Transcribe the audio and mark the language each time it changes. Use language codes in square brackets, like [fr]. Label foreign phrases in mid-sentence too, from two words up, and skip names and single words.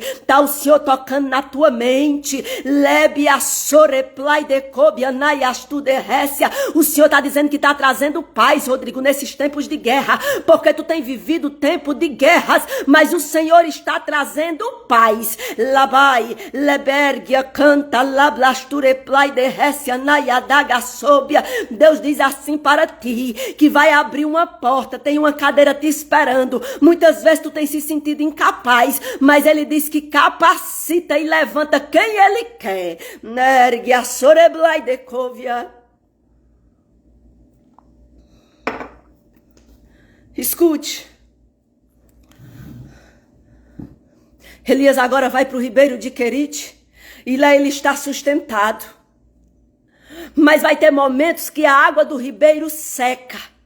[pt] Tá o Senhor tocando na tua mente. O Senhor está dizendo que está trazendo paz, Rodrigo, nesses tempos de guerra, porque tu tem vivido tempo de guerras, mas o Senhor está trazendo paz. Labai, lebergia, canta, lablasture, plai de récia, nayadagasóbia. Deus diz assim para ti, que vai abrir uma porta, tem uma cadeira te esperando. Muitas vezes tu tem se sentido incapaz, mas Ele diz que capacita e levanta quem Ele quer. Nergia, soreblai de covia. Escute. Elias agora vai para o ribeiro de Querite e lá ele está sustentado. Mas vai ter momentos que a água do ribeiro seca.